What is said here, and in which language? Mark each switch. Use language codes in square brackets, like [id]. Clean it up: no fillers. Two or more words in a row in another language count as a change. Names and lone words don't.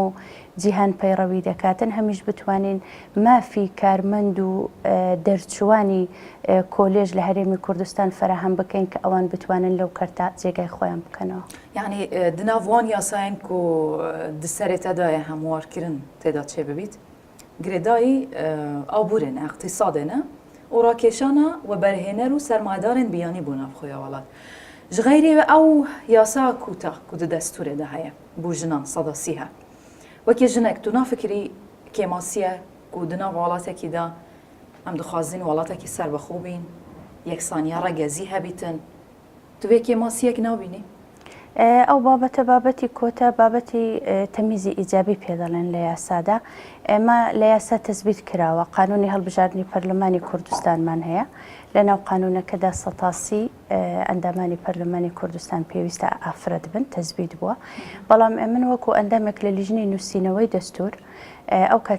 [ckb] جیهان پەیڕەوی دەکاتن هەمیش بتوانین مافی کارمەند و دەرچوانی کۆلێژ لە هەرێمی کوردستان فراهەم بکەین کە ئەوان بتوانن لەو کەرتا جێگای خۆیان بکەنەوە. [ku] یعنی دناوان یاساین کو دسەرێتەدایە هەموارکردن تێدا چێ ببیت گرێدایی ئابورێنە اقتصادێنە و ڕاکێشانە و بەرهێنەر و سەرمایدارên بیانی بوو ناوخۆیە وڵات. ji xeyrê ve ew yasa kûta ku di destûrê de heye bû jinan seda sîhe. Wekî jinek tu nafikirî kêmasiye ku di nav welatekî de em dixwazin welatekî serbexwe bîn, yeksaniya regezî hebîtin. Tu vê kêmasiyek nabînî؟ [ckb] ئەو بابەتە بابەتی کۆتا بابەتی تەمیزی ئیجابی پێدەڵێن لە یاسادا ئێمە لە یاسا تەزبیت کراوە قانونی هەڵبژاردننی پەرلەمانی کوردستانمان هەیە لە ناو قانونەکەدا سەتاسی ئەندامانی پەرلەمانی کوردستان پێویستە ئافرەت بن تەزبیت بووە بەڵام ئێمن وەکو ئەندامێک لە لیژنەی نووسینەوەی دەستور ئەو کات